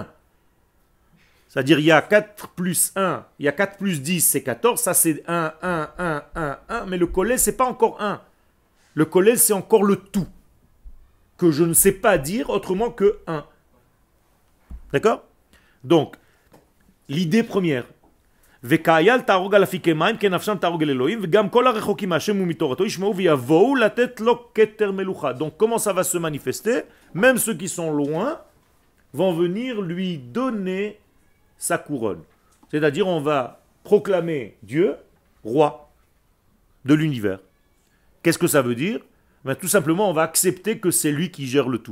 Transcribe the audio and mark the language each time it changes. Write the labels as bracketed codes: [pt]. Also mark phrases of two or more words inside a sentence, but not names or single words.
[fr] C'est-à-dire, il y a 4 plus 1, il y a 4 plus 10, c'est 14. Ça, c'est 1, 1, 1, 1, 1. Mais le collège, c'est pas encore 1. Le collège, c'est encore le tout. Que je ne sais pas dire autrement que 1. D'accord? Donc, l'idée première. [he] וכאייל תהרוג על אפיקי מים כנפשם תהרוג אל אלוהים וגם כל הרחוקים מהשם ומתורתו ישמעו ויבואו לתת לו כתר מלוכה. [fr] Donc comment ça va se manifester? Même ceux qui sont loin vont venir lui donner sa couronne. C'est-à-dire on va proclamer Dieu roi de l'univers. Qu'est-ce que ça veut dire? Ben, tout simplement on va accepter que c'est lui qui gère le tout.